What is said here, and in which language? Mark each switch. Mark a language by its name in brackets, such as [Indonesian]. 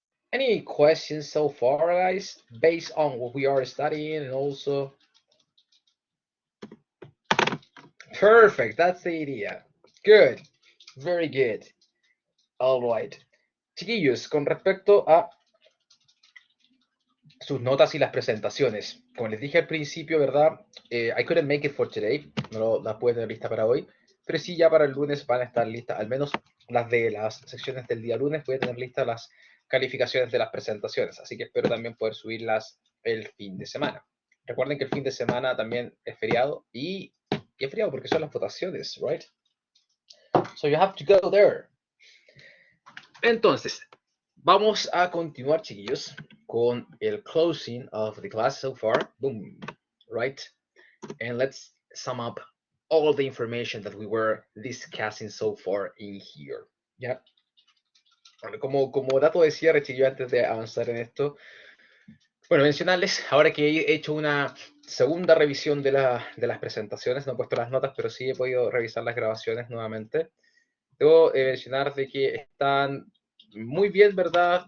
[English] Any questions so far, guys, based on what we are studying and also perfect. That's the idea. Good. Very good. All right. [Spanish] Chiquillos, con respecto a sus notas y las presentaciones. Como les dije al principio, ¿verdad? [English] I couldn't make it for today, [Spanish] no las pude tener lista para hoy, pero sí ya para el lunes van a estar listas, al menos las de las secciones del día lunes, voy a tener listas las calificaciones de las presentaciones, así que espero también poder subirlas el fin de semana. Recuerden que el fin de semana también es feriado y es feriado porque son las votaciones, right? [English] So you have to go there. [Spanish] Entonces, vamos a continuar, chiquillos, con el [English] closing of the class so far. Boom, right? And let's sum up all the information that we were discussing so far in here. [Spanish] ¿Ya? Bueno, como dato de cierre, chiquillos, antes de avanzar en esto, bueno, mencionarles, ahora que he hecho una segunda revisión de las presentaciones, no he puesto las notas, pero sí he podido revisar las grabaciones nuevamente. Debo mencionar de que están muy bien, ¿verdad?